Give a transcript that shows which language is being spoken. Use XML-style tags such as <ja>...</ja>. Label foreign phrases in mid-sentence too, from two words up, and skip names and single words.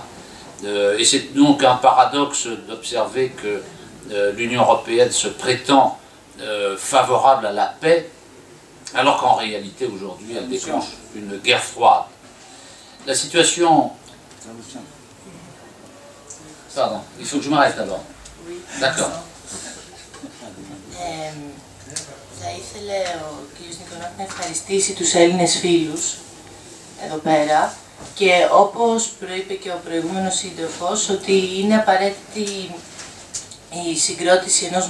<fr>Et c'est donc un paradoxe d'observer que l'Union européenne se prétend favorable à la paix, alors qu'en réalité aujourd'hui elle déclenche une guerre froide. La situation... Pardon, il faut que je m'arrête d'abord. Oui. D'accord.</fr> <el>Θα ήθελε ο κ. Νικολάκη να ευχαριστήσει τους Έλληνες φίλους εδώ πέρα και όπως προείπε και ο προηγούμενος σύντροφος ότι είναι απαραίτητη η συγκρότηση ενός</el>